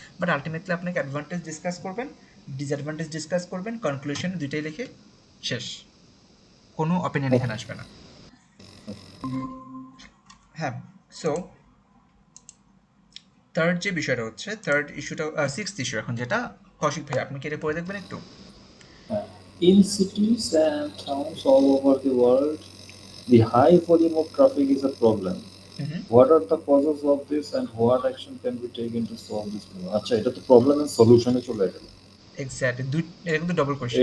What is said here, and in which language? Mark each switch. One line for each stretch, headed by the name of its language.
Bangla: But ultimately আপনাকে advantage discuss করবেন, disadvantage discuss করবেন, কনক্লুশন দুইটাই লিখে শেষ। কোনো অপিনিয়ন এখানে আসবে না। হ্যাঁ। সো থার্ড যে বিষয়টা হচ্ছে, থার্ড ইস্যুটা সিক্সথ ইস্যু এখন, যেটা কৌশিক ভাই আপনি কি এটা পড়ে দেখবেন একটু?
English: In cities and towns all over the world, the high volume of traffic is a problem. What are the causes of this and what action can be taken to solve this problem?
Bangla: আচ্ছা, এটা তো problem and সলিউশনে চলে গেল। Exactly, দুই এটা কিন্তু double question